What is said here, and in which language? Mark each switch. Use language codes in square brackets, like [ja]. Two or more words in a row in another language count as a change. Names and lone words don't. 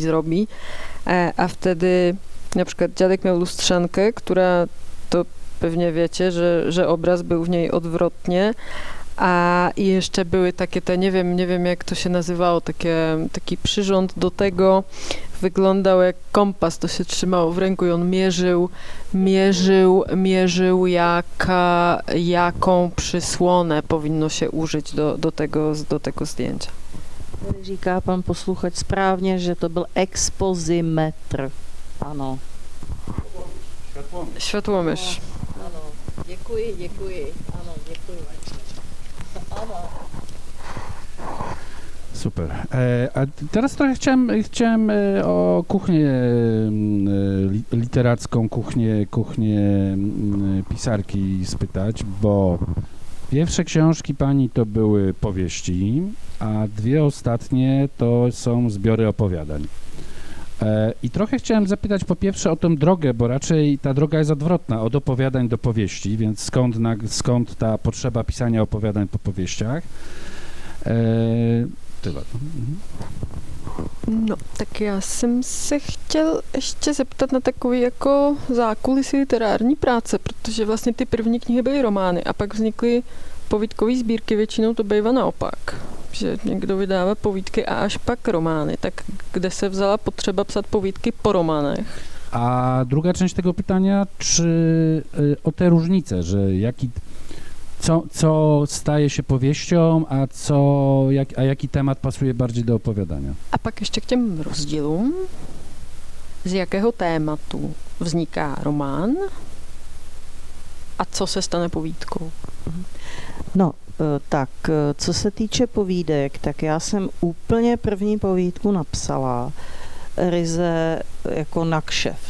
[pl] zrobi, a wtedy na przykład dziadek miał lustrzankę, która, to pewnie wiecie, że obraz był w niej odwrotnie, a i jeszcze były takie te, nie wiem jak to się nazywało, taki przyrząd do tego, wyglądał jak kompas, to się trzymało w ręku i on mierzył jaką przysłonę powinno się użyć do tego zdjęcia. [cs] Tady říká pan posluchač správně, že to byl expozimetr. Ano. [pl] Światłomierz. [cs] Ano. Děkuji. Ano, děkuji. Ano. Super. [pl] A teraz trochę chciałem o kuchnię literacką, kuchnię pisarki spytać, bo pierwsze książki pani to były powieści, a dwie ostatnie to są zbiory opowiadań. I trochę chciałem zapytać po pierwsze o tę drogę, bo raczej ta droga jest odwrotna, od opowiadań do powieści, więc skąd ta potrzeba pisania opowiadań po powieściach? Tyle. No, [cs] tak já jsem se chtěl ještě zeptat na takový jako zákulisí literární práce, protože vlastně ty první knihy byly romány a pak vznikly povídkové sbírky, většinou to bývá naopak, že někdo vydává povídky a až pak romány. Tak kde se vzala potřeba psat povídky po románech? [pl] A druga część tego pytania, czy o te różnice, że co staje się powieścią, a jaki temat pasuje bardziej do opowiadania? [cs] A pak ještě k těm rozdílům. z jakého tématu vzniká román a co se stane povídkou? No, tak co se týče povídek, tak já jsem úplně první povídku napsala ryze jako na kšeft.